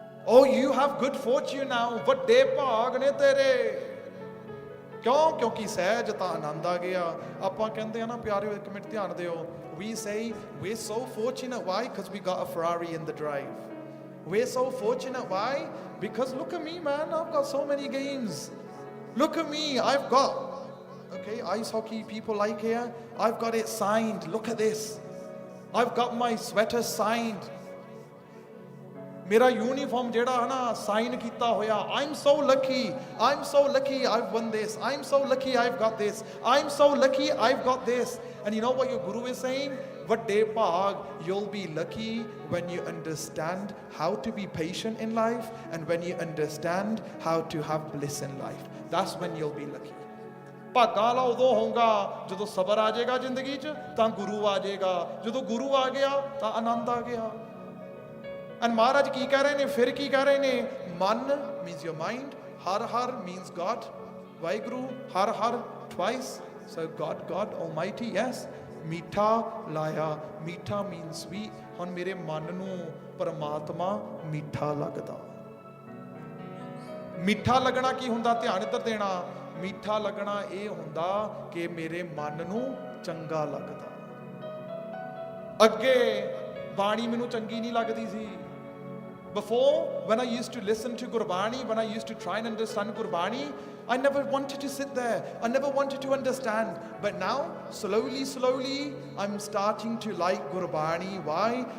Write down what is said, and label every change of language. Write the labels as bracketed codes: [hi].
[en] Oh, you have good fortune now, [pa] ਵੱਡੇ ਭਾਗ ਨੇ ਤੇਰੇ। ਕਿਉਂ? ਕਿਉਂਕਿ ਸਹਿਜ ਤਾਂ ਆਨੰਦ ਆ ਗਿਆ। ਆਪਾਂ ਕਹਿੰਦੇ ਆ ਨਾ ਪਿਆਰਿਓ, ਇੱਕ ਮਿੰਟ ਧਿਆਨ ਦਿਓ, [en] we say we're so fortunate. Why? Because we got a Ferrari in the drive. We're so fortunate. Why? Because look at me, man, I've got so many games. Look at me, I've got, okay, ice hockey people like here, I've got it signed. Look at this, I've got my sweater signed. [pa] ਮੇਰਾ uniform ਜਿਹੜਾ ਹੈ ਨਾ sign ਕੀਤਾ ਹੋਇਆ। [en] I'm so lucky, I'm so lucky I've won this, I'm so lucky I've got this, I'm so lucky I've got this. And you know what your Guru is saying? ਵੱਡੇ ਭਾਗ, you'll be lucky when you understand how to be patient in life and when you understand how to have bliss in life. That's when you'll be lucky. [pa] ਭਾਗਾਂ ਵਾਲਾ ਉਦੋਂ ਹੋਊਗਾ ਜਦੋਂ ਸਬਰ ਆ ਜਾਏਗਾ ਜ਼ਿੰਦਗੀ 'ਚ, ਤਾਂ ਗੁਰੂ ਆ ਜਾਏਗਾ। ਜਦੋਂ ਗੁਰੂ ਆ ਗਿਆ ਤਾਂ ਆਨੰਦ ਆ ਗਿਆ। ਐਂਡ ਮਹਾਰਾਜ ਕੀ ਕਹਿ ਰਹੇ ਨੇ? ਫਿਰ ਕੀ ਕਹਿ ਰਹੇ ਨੇ? [en] ਮਨ means your mind, Har Har means God, Waheguru, Har Har twice, so God Almighty, yes. [pa] ਮੀਠਾ ਲਾਇਆ, ਮੀਠਾ [en] means sweet। [pa] ਹੁਣ ਮੇਰੇ ਮਨ ਨੂੰ ਪਰਮਾਤਮਾ ਮਿੱਠਾ ਲੱਗਦਾ। ਮਿੱਠਾ ਲੱਗਣਾ ਕੀ ਹੁੰਦਾ? ਧਿਆਨ ਇੱਧਰ ਦੇਣਾ। ਮਿੱਠਾ ਲੱਗਣਾ ਇਹ ਹੁੰਦਾ ਕਿ ਮੇਰੇ ਮਨ ਨੂੰ ਚੰਗਾ ਲੱਗਦਾ। ਅੱਗੇ ਬਾਣੀ ਮੈਨੂੰ ਚੰਗੀ ਨਹੀਂ ਲੱਗਦੀ ਸੀ। [en] Before, when I used to listen to Gurbani, when I used to try and understand Gurbani, I never wanted to sit there. I never wanted to understand. But now, slowly, I'm starting to like Gurbani. Why?